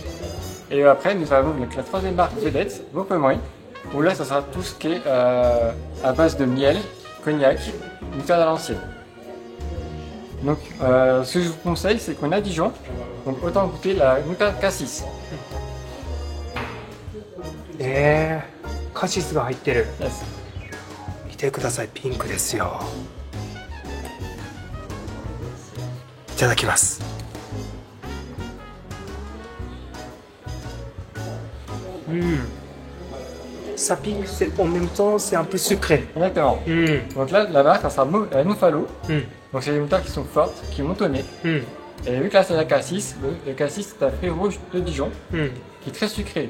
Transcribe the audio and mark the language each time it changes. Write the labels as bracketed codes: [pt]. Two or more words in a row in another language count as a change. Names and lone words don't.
[fr] Et après, nous avons donc la troisième marque vedette, Montgomery, où là, ça sera tout ce qui est à base de miel, cognac, moutarde à l'ancienne. Donc, ce que je vous conseille, c'est qu'on a Dijon, donc autant goûter la moutarde cassis. [ja] カシスが入ってる。 Yes. 見てください、ピンクですよ。 [fr] いただきます。Ça pique, en même temps, c'est un peu sucré. Exactement. Donc là, la marque, ça sera Edmond Falot. Donc c'est des moutardes qui sont fortes, qui montent au nez. Et vu que là c'est la cassis, le cassis c'est un fruit rouge de Dijon qui est très sucré.